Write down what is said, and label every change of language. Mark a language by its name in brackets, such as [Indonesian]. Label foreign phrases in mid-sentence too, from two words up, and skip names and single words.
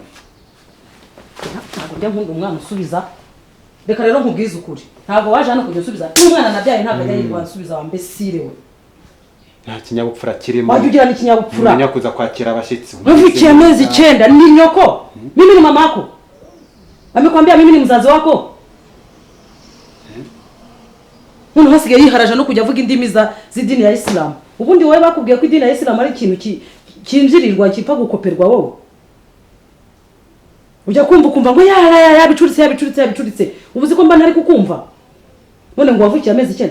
[Kinyarwanda] Ntabwo njya nkunda umwana usubiza. Reka rero nkubwize ukuri. Ntabwo waje hano kujya usubiza. Umwana nabyaye ntabwo ajya yirwa asubiza wa mbesire we. Nta kinyabupfura kirimo. Wajya ugira n'ikinyabupfura. Umenya kuza kwakira abashitsi. Uvukiye amezi 9 ni nyoko. [Swahili] Mimi ni mama yako. Amekwambia mimi ni mzazi wako. [Kinyarwanda] Umuntu hasigaye yiharaje no kujya avuga indimi z'idini ya Islam. Ubundi wowe bakubwiye ko idini ya Islam ari ikintu kinjirirwa kipfa gukoperwa wowe. Ujya kumva ngo yabicuritse. Ubuzi ko mba ntari kukumva. None ngo wavukiye amezi 9.